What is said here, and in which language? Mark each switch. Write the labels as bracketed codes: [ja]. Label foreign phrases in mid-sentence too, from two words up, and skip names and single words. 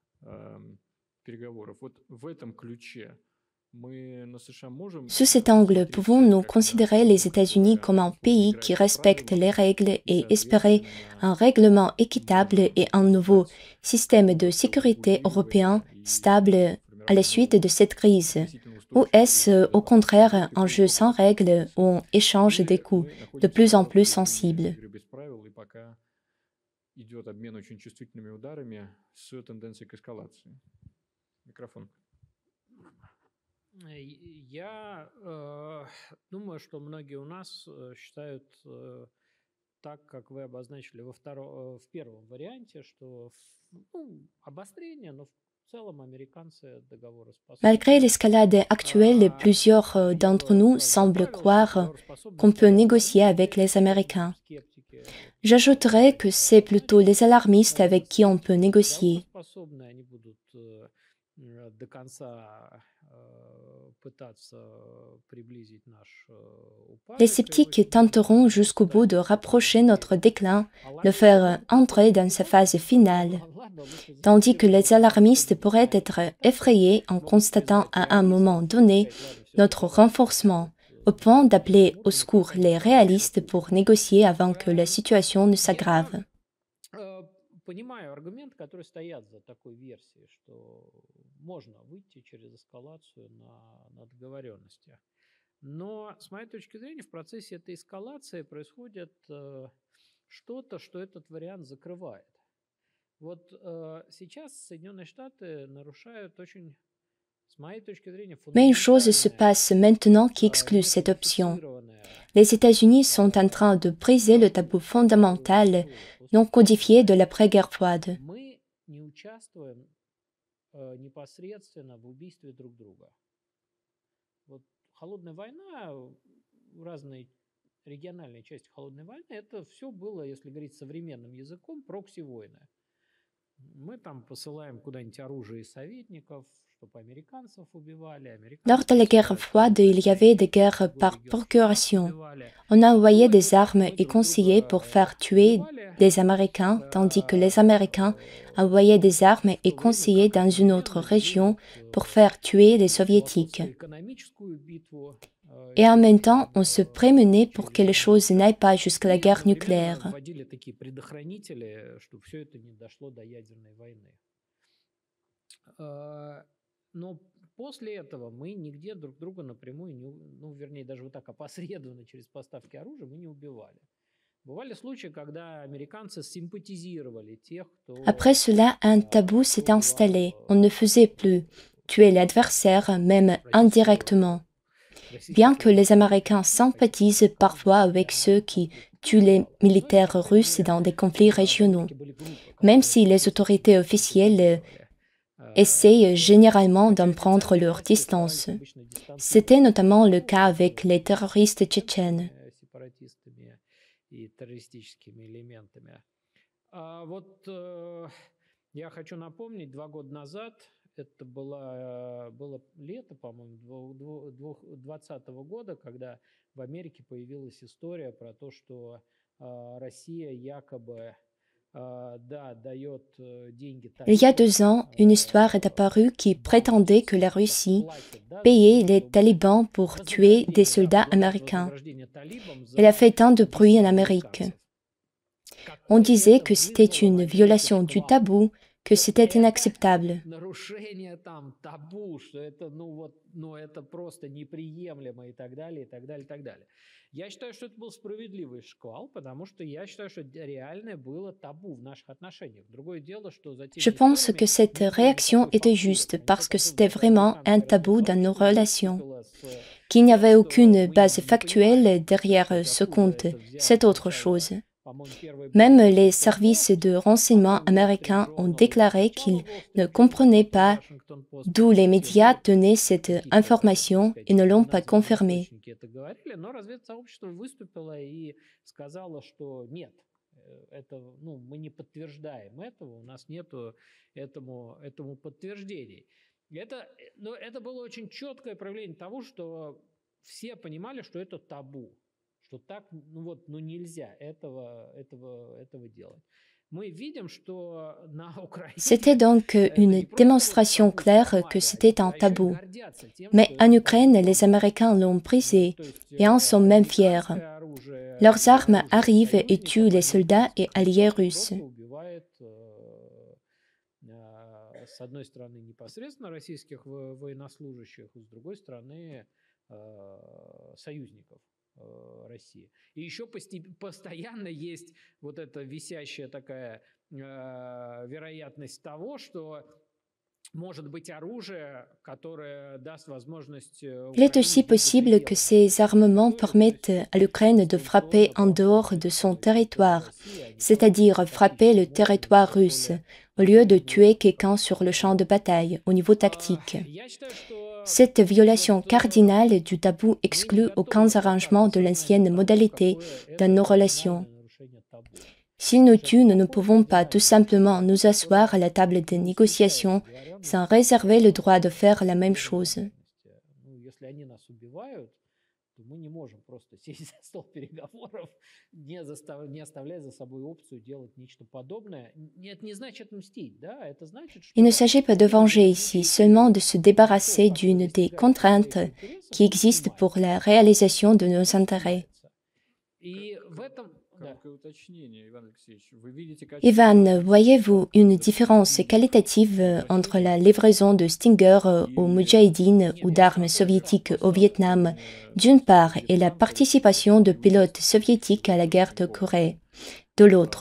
[fr] Sous cet angle, pouvons-nous considérer les États-Unis comme un pays qui respecte les règles et espérer un règlement équitable et un nouveau système de sécurité européen stable à la suite de cette crise? Ou est-ce au contraire un jeu sans règles où on échange des coups de plus en plus sensibles? [ru] Я думаю, что многие у нас считают так, как вы обозначили в первом варианте, что обострение, но в целом американцы договороспособны. [fr] Malgré l'escalade actuelle, plusieurs d'entre nous semblent croire qu'on peut négocier avec les Américains. J'ajouterais que c'est plutôt les alarmistes avec qui on peut négocier. Les sceptiques tenteront jusqu'au bout de rapprocher notre déclin, le faire entrer dans sa phase finale, tandis que les alarmistes pourraient être effrayés en constatant à un moment donné notre renforcement, au point d'appeler au secours les réalistes pour négocier avant que la situation ne s'aggrave. [ru] Понимаю аргументы, которые стоят за такой версией, что можно выйти через эскалацию на договоренностях. Но, с моей точки зрения, в процессе этой эскалации происходит что-то, что этот вариант закрывает. Вот сейчас Соединенные Штаты нарушают очень, с моей точки зрения, [fr] Mais une chose se passe maintenant qui exclut cette option. Les États-Unis sont en train de briser le tabou fondamental non codifié de l'après-guerre froide. [ru] Мы не участвуем непосредственно в убийстве друг друга. Вот холодная война, разные региональные части холодной войны, это все было, если говорить современным языком, прокси-войны. Мы там посылаем куда-нибудь оружие и советников, чтобы американцев убивали. [fr] Lors de la guerre froide, il y avait des guerres par procuration. On envoyait des armes et conseillers pour faire tuer des Américains, tandis que les Américains envoyaient des armes et conseillers dans une autre région pour faire tuer les Soviétiques. Et en même temps, on se prémenait pour que les choses n'aillent pas jusqu'à la guerre nucléaire. [ru] Но после этого мы нигде друг друга напрямую, вернее, даже вот так опосредованно через поставки оружия мы не убивали. Бывали случаи, когда американцы симпатизировали тех, кто... [fr] Après cela, un tabou s'est installé. On ne faisait plus tuer l'adversaire, même indirectement. Bien que les Américains sympathisent parfois avec ceux qui tuent les militaires russes dans des conflits régionaux, même si les autorités officielles essayent généralement d'en prendre leur distance. C'était notamment le cas avec les terroristes tchétchènes. [ru] Это было лето, по-моему, 2020 года, когда в Америке появилась история про то, что Россия якобы [fr] Il y a 2 ans, une histoire est apparue qui prétendait que la Russie payait les talibans pour tuer des soldats américains. Elle a fait tant de bruit en Amérique. On disait que c'était une violation du tabou, que c'était inacceptable. [ru] Нарушение там табу, что это, это просто неприемлемо и так далее, и так далее, и так далее. Я считаю, что это был справедливый шквал, потому что я считаю, что реальное было табу в наших отношениях. Другое дело, что за [fr] Je pense que cette réaction était juste parce que c'était vraiment un tabou dans nos relations. Qu'il n'y avait aucune base factuelle derrière ce compte, c'est autre chose. Même les services de renseignement américains ont déclaré qu'ils ne comprenaient pas d'où les médias tenaient cette information et ne l'ont pas confirmée. [ru] Мы не подтверждаем этого, у нас нет этому подтверждений. Это было очень четкое проявление того, что все понимали, что это табу. Что так, нельзя этого делать. Мы видим, что на Украине... [fr] C'était donc une démonstration claire que c'était un tabou. Mais en Ukraine, les Américains l'ont brisé et en sont même fiers. Leurs armes arrivent et tuent les soldats et alliés russes. [ru] С одной стороны, непосредственно российских военнослужащих, с другой стороны, союзников России. И еще постоянно есть вот эта висящая такая вероятность того, что может быть оружие, которое даст возможность... [fr] Il est aussi possible que ces armements permettent à l'Ukraine de frapper en dehors de son territoire, c'est-à-dire frapper le territoire russe, au lieu de tuer quelqu'un sur le champ de bataille, au niveau tactique. Cette violation cardinale du tabou exclut aucun arrangement de l'ancienne modalité dans nos relations. S'ils nous tuent, nous ne pouvons pas tout simplement nous asseoir à la table des négociations sans réserver le droit de faire la même chose. [ru] Мы не можем просто сесть за стол переговоров, не оставляя за собой опцию делать нечто подобное. Это не значит мстить, да? Это значит, что... [fr] Il ne s'agit pas de venger ici, seulement de se débarrasser d'une des contraintes qui existent pour la réalisation de nos intérêts. [ru] И в этом... [fr] Ivan, voyez-vous une différence qualitative entre la livraison de Stinger aux Moudjahidines ou d'armes soviétiques au Vietnam, d'une part, et la participation de pilotes soviétiques à la guerre de Corée, de l'autre?